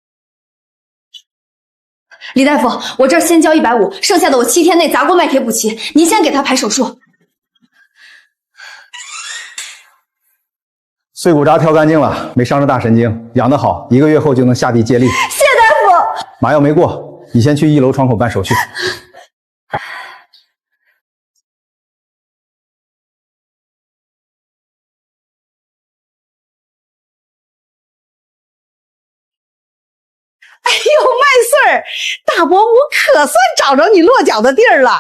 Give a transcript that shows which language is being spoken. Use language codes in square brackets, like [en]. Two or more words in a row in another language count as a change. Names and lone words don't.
[zh] 李大夫，我這兒先交150，剩下的我7天內砸鍋賣鐵補齊，您先給他排手術。碎骨渣挑干净了，没傷着大神經，養得好，1個月後就能下地接力。謝大夫。麻藥沒過，你先去1樓窗口辦手續。哎呦，麦穗儿，大伯母可算找着你落脚的地儿了。